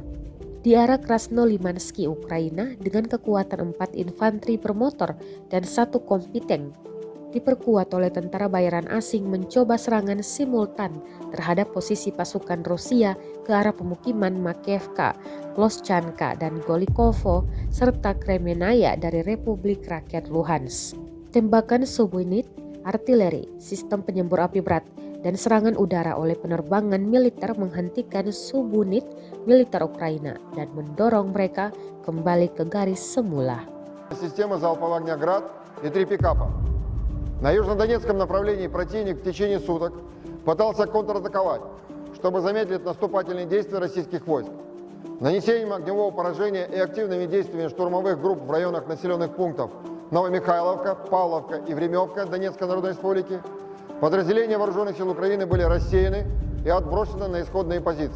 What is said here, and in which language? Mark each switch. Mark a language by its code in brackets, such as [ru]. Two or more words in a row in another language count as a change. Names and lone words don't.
[id] Di arah Krasnolimansky, Ukraina, dengan kekuatan 4 infanteri bermotor dan 1 kompi tank, diperkuat oleh tentara bayaran asing mencoba serangan simultan terhadap posisi pasukan Rusia ke arah pemukiman Makeyevka, Kloschanka, dan Golikovo, serta Kremenaya dari Republik Rakyat Luhansk. Tembakan subunit, artileri, sistem penyembur api berat, dan serangan udara oleh penerbangan militer menghentikan subunit militer Ukraina dan mendorong mereka kembali ke garis semula. [ru] Система залпового огня «Град» и 3 пикапа. На южнодонецком направлении противник в течение суток пытался контратаковать, чтобы замедлить наступательные действия российских войск. Нанесением огневого поражения и активными действиями штурмовых групп в районах населенных пунктов Новомихайловка, Павловка и Времевка Донецкой Народной Республики подразделения вооруженных сил Украины были рассеяны и отброшены на исходные позиции.